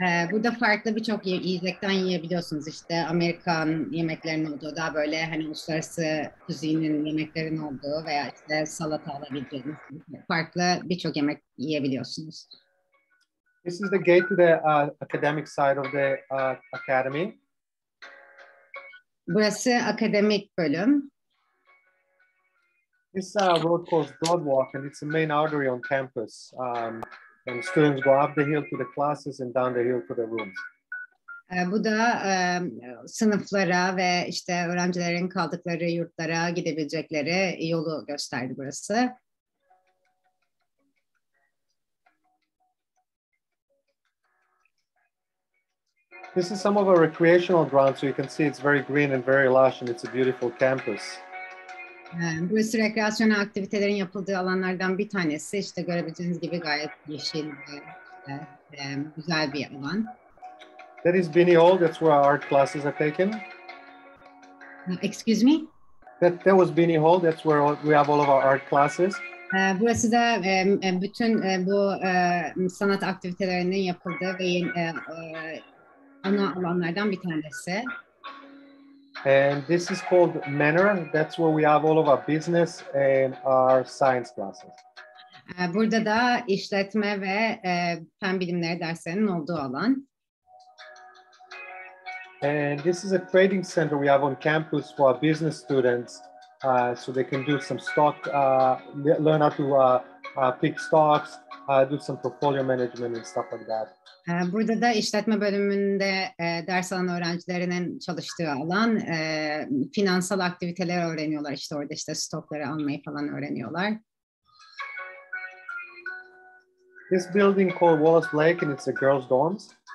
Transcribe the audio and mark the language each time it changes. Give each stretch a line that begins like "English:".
Turkish: Burada farklı birçok yiyecekten yiyebiliyorsunuz. İşte Amerikan yemeklerinin olduğu, daha böyle hani uluslararası kuzinin yemeklerin olduğu veya işte salata alabileceğiniz farklı birçok yemek yiyebiliyorsunuz.
English: This is the gate to the academic side of the academy.
Turkish: Burası akademik bölüm.
English: This road calls Broadwalk, and it's the main artery on campus. And students go up the hill to the classes and down the hill to the rooms.
Turkish: Bu da sınıflara ve işte öğrencilerin kaldıkları yurtlara gidebilecekleri yolu gösterdi burası.
English: This is some of our recreational grounds, so you can see it's very green and very lush, and it's a beautiful campus.
Turkish: Burası rekreasyonel aktivitelerin yapıldığı alanlardan bir tanesi. İşte görebileceğiniz gibi gayet yeşil ve güzel bir alan.
English: That is Binney Hall. That's where our art classes are taken. Excuse me? That was Binney Hall. That's where we have all of our art classes.
Turkish: Burası da bütün bu sanat aktivitelerinin yapıldığı ve ana alanlardan bir tanesi.
English: And this is called Manor. That's where we have all of our business and our science classes.
Turkish: Burada da işletme ve fen bilimleri derslerinin olduğu alan.
English: And this is a trading center we have on campus for our business students, so they can do some stock, learn how to pick stocks, do some portfolio management and stuff like that.
Turkish: Burada da işletme bölümünde ders alan öğrencilerinin çalıştığı alan, finansal aktiviteler öğreniyorlar. İşte orada işte stokları almayı falan öğreniyorlar.
English: This building called Wallace Blake, and it's a girls' dorms.